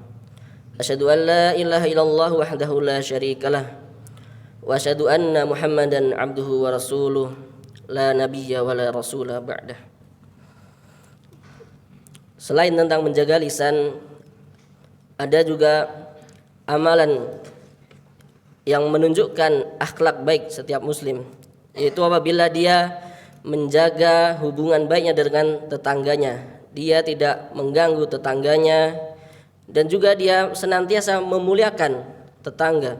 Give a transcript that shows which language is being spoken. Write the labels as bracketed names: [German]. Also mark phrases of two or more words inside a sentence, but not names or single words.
[Arabic] أشهد أن لا إله إلا الله وحده لا شريك له وأشهد أن محمدا عبده ورسوله لا نبي ولا رسول بعده. [Indonesian] Selain tentang menjaga lisan, ada juga amalan yang menunjukkan akhlak baik setiap muslim, yaitu apabila dia menjaga hubungan baiknya dengan tetangganya, dia tidak mengganggu tetangganya, dan juga dia senantiasa memuliakan tetangga.